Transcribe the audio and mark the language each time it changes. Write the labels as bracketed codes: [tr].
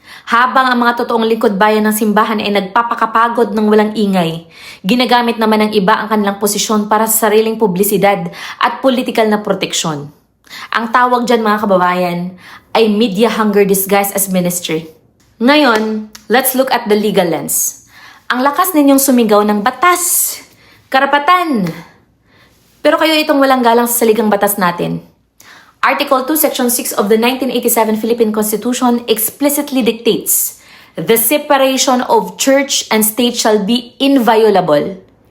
[tl] Habang ang mga totoong lingkod bayan ng simbahan ay nagpapakapagod ng walang ingay, ginagamit naman ng iba ang kanilang posisyon para sa sariling publisidad at political na proteksyon. Ang tawag dyan, mga kababayan, ay [en] media hunger disguised as ministry. Ngayon, let's look at the legal lens. [tl] Ang lakas ninyong sumigaw ng batas, karapatan. Pero kayo itong walang galang sa saligang batas natin. [en] Article 2, Section 6 of the 1987 Philippine Constitution explicitly dictates, "The separation of church and state shall be inviolable."